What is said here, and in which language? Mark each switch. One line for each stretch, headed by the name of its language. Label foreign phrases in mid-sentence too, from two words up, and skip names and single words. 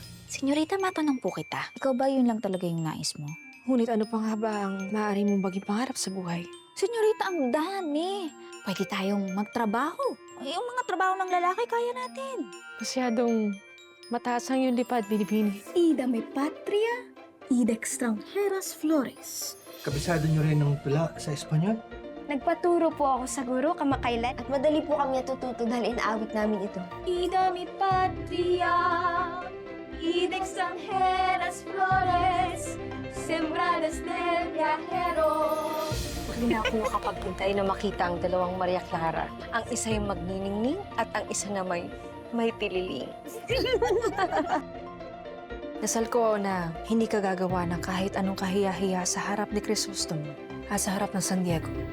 Filipino: Senyorita, matanong po kita. Ikaw ba yun lang talaga yung nais mo? Ngunit ano pa nga ba ang maaari mong maging pangarap sa buhay? Senyorita, ang dami. Pwede tayong magtrabaho. Yung mga trabaho ng lalaki, kaya natin. Masyadong mataas ang iyong lipad, Binibini.
Spanish: Ida me patria, ida extranjeras flores.
Filipino: Kabisado niyo rin ng tula sa Espanyol? Nagpaturo po ako sa guro kamakailan at madali po kami natututo dahil inaawit namin ito.
Spanish: Ida mi patria, ida extranjeras flores, sembradas del viajero.
Filipino: Hindi na ako makapaghintay na makita ang dalawang Maria Clara. Ang isa yung magniningning at ang isa na may tililing. Dasal ko na hindi ka gagawa ng kahit anong kahiya-hiya sa harap ni Crisostomo at sa harap ng San Diego.